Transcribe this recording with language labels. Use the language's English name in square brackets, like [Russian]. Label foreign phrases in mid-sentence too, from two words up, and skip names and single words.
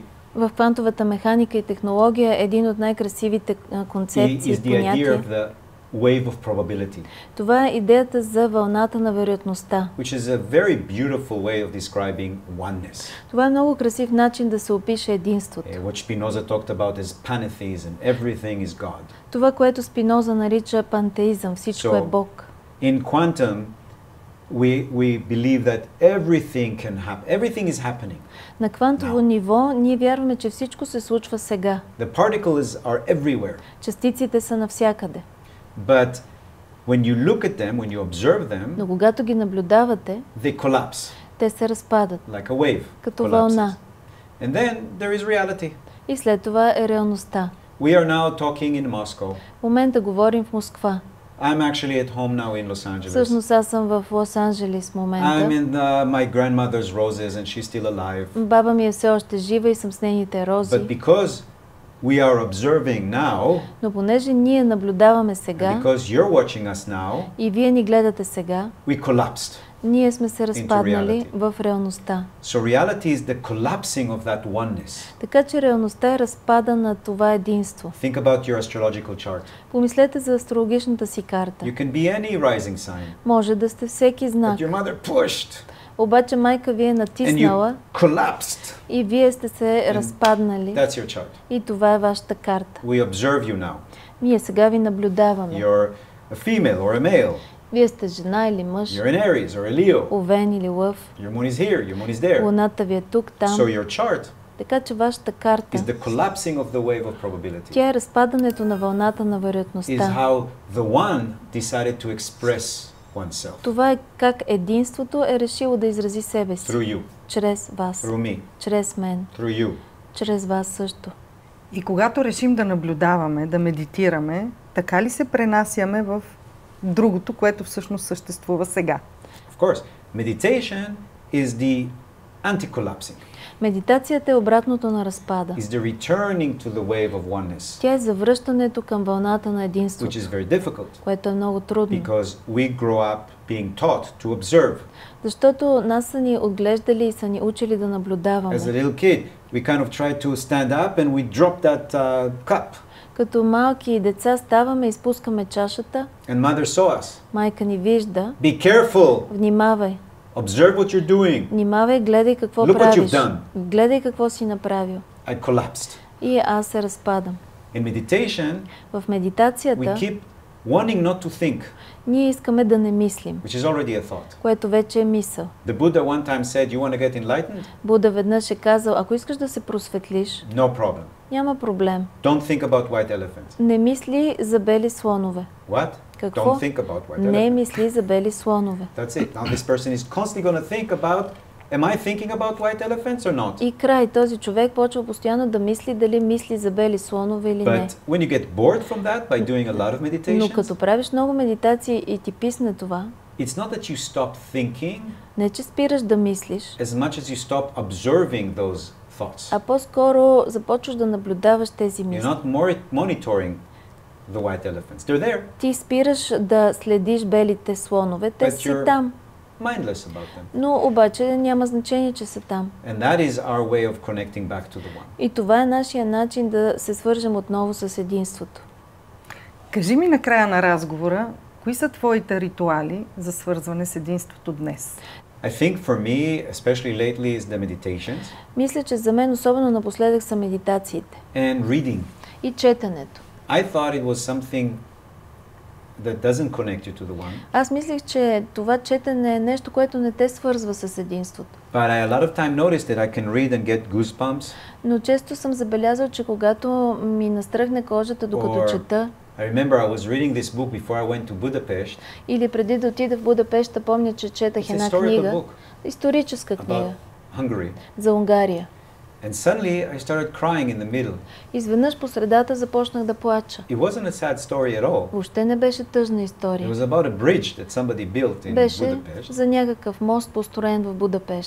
[Bulgarian] В квантовата механика и технология един от най-красивите концепции и [English] is the idea [Bulgarian] понятия. [English] of the wave of probability, [Bulgarian] Това е идеята за вълната на вероятността. [English] which is a very beautiful way of describing oneness. [Bulgarian] Това е много красив начин да се опише единството. [English] What Spinoza talked about is pantheism. Everything is God. [Bulgarian] Това, което Спиноза нарича пантеизъм, всичко е So, Бог. [English] In quantum, we believe that everything can happen. Everything is happening. [Bulgarian] На квантово No. ниво ние вярваме, че всичко се случва сега. [English] The particles are everywhere. [Bulgarian] Частиците са навсякъде. [English] But when you look at them, when you observe them, [Bulgarian] Но когато ги наблюдавате, [English] they collapse [Bulgarian] те се разпадат [English] like a wave. [Bulgarian] като collapses. вълна. [English] And then there is reality. [Bulgarian] И след това е реалността. [English] We are now talking in Moscow. [Bulgarian] В момента говорим в Москва. [English] I'm actually at home now in Los Angeles. [Bulgarian] Всъщност аз съм в Лос-Анджелес в I'm момента. [English] in my grandmother's roses and she's still alive. [Bulgarian] Баба ми е все още жива и съм с нейните рози. [English] But because we are observing now, [Bulgarian] Но понеже ние наблюдаваме and сега [English] because you're watching us now, [Bulgarian] и вие ни гледате сега, [English] we collapsed. [Bulgarian] ние сме се разпаднали reality. в реалността. [English] So reality is the collapsing of that oneness. [Bulgarian] Така че реалността е разпада на това единство. [English] Think about your astrological chart. [Bulgarian] Помислете за астрологичната си карта. [English] You can be any rising sign, [Bulgarian] Може да сте всеки знак, [English] but your mother pushed [Bulgarian] обаче майка ви е [English] and you [Bulgarian] натиснала collapsed. и вие сте се And разпаднали [English] That's your chart. [Bulgarian] и това е вашата карта. [English] We observe you now. [Bulgarian] Ние сега ви наблюдаваме. [English] You're a female or a male. [Bulgarian] Вие сте жена или мъж, [English] You're an Aries or a Leo. [Bulgarian] овен или лъв. [English] Your moon is here, your moon is there. [Bulgarian] Луната ви е тук, там. [English] So your chart [Bulgarian] Така че вашата карта, [English] is the collapsing of the wave of probability. [Bulgarian] тя е разпадането на вълната на Is вероятността. [English] how the one decided to express oneself [Bulgarian] Това е как единството е решило да изрази себе си. [English] through you, [Bulgarian] Чрез вас, [English] through me, [Bulgarian] чрез мен, [English] through you. [Bulgarian] чрез вас също. И когато решим да наблюдаваме, да медитираме, така ли се пренасяме в другото, което всъщност съществува сега? [English] Of course, meditation is the anti-collapsing, [Bulgarian] Медитацията е обратното на разпада. [English] is the returning to the wave of oneness, [Bulgarian] Тя е завръщането към вълната на which единството, [English] is very difficult [Bulgarian] което е много трудно. [English] because we grow up being taught to observe. [Bulgarian] Защото нас са ни отглеждали и са ни учили да наблюдаваме. [English] As a little kid, we kind of try to stand up and we drop that cup. [Bulgarian] Като малки деца ставаме и спускаме чашата. [English] And mother saw us. [Bulgarian] Майка ни вижда. [English] Be careful. [Bulgarian] Внимавай. [English] Observe what you're doing. [Bulgarian] Внимавай, гледай какво [English] Look what [Bulgarian] правиш. [English] you've done. [Bulgarian] Гледай какво си направил. [English] I collapsed. [Bulgarian] И аз се разпадам. [English] In meditation, [Bulgarian] В we медитацията [English] keep wanting not to think, [Bulgarian] ние искаме да не мислим, [English] which is already a thought. [Bulgarian] което вече е мисъл. [English] The Buddha one time said, you want to get enlightened? [Bulgarian] Буда веднъж е казал, ако искаш да се просветлиш, [English] No problem. [Bulgarian] няма проблем. [English] Don't think about white elephants. [Bulgarian] Не мисли за бели слонове. What? Какво? [English] Don't think about white [Bulgarian] Не elephants. мисли за бели слонове. [English] That's it. Now this person is constantly going to think about, am I thinking about white elephants or not? [Bulgarian] И край, този човек почва постоянно да мисли дали мисли за бели слонове или не. [English] But when you get bored from that by doing a lot of [Bulgarian] Но meditations, като правиш много медитации и ти писне това, [English] it's not that you stop thinking [Bulgarian] не че спираш да мислиш, [English] as much as you stop observing those thoughts. [Bulgarian] а по-скоро започваш да наблюдаваш тези You're мисли. [English] not monitoring the white elephants. They're there, [Bulgarian] Ти спираш да следиш белите слонове, те But си you're- там. [English] mindless about them. [Bulgarian] Но обаче няма значение, че са там. [English] And that is our way of connecting back to the one. [Bulgarian] И това е нашия начин да се свържем отново с единството. Кажи ми на края на разговора, кои са твоите ритуали за свързване с единството днес? [English] I think for me, especially lately, is the meditations [Bulgarian] Мисля, че за мен особено напоследък са медитациите [English] and reading. [Bulgarian] и четенето. [English] I thought it was something that doesn't connect you to the one, [Bulgarian] Аз мислих, че това четене е нещо, което не те свързва с единството. [English] but I a lot of time noticed that I can read and get goosebumps. [Bulgarian] Но често съм забелязал, че когато ми настръхне кожата докато Or- чета, [English] I remember I was reading this book before I went to Budapest. [Bulgarian] или преди да отида в Будапеща, помня, че четах [English] It's a [Bulgarian] една historical книга, book историческа about книга Hungary. за Унгария. [English] And suddenly I started crying in the middle. [Bulgarian] Изведнъж по средата започнах да плача. [English] It wasn't a sad story at all. [Bulgarian] Въобще не беше тъжна It история. [English] was about a bridge that somebody built in [Bulgarian] Беше Budapest. за някакъв мост, построен в Будапеща.